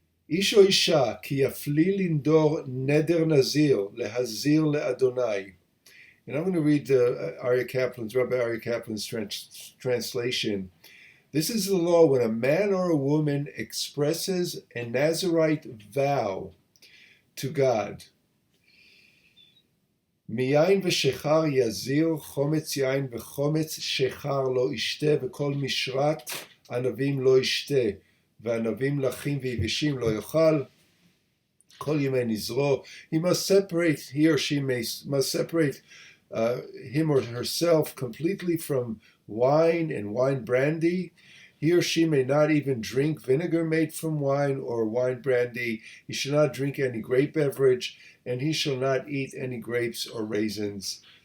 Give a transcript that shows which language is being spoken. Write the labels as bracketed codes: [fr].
[he] איש או אישה כי יפלי לנדור נדר נזיר להזיר לאדוני. [en] And I'm going to read Rabbi Aryeh Kaplan's translation. This is the law when a man or a woman expresses a Nazirite vow to God. [he] מיין ושחר יזיר, חומץ יין וחומץ שחר לא ישתה, וכל משרת ענבים לא ישתה, וענבים לחים ויבשים לא יאכל, כל ימי נזרו. [en] He or she must separate him or herself completely from wine and wine brandy. He or she may not even drink vinegar made from wine or wine brandy. He shall not drink any grape beverage, and he shall not eat any grapes or raisins.